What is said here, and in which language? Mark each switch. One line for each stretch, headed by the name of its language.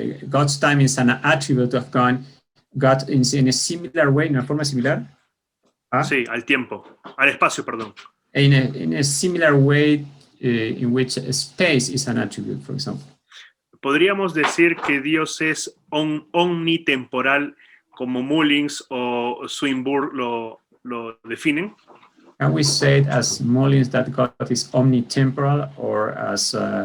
English: God's time is an attribute of God. God in a similar way,
Spanish: en una forma similar. Sí, al tiempo, al espacio, perdón.
English: In a similar way in which space is an attribute, for example.
Spanish: ¿Podríamos decir que Dios es omnitemporal como Mullins o Swinburne lo definen?
English: Can we say it as Mullins that God is omnitemporal, or as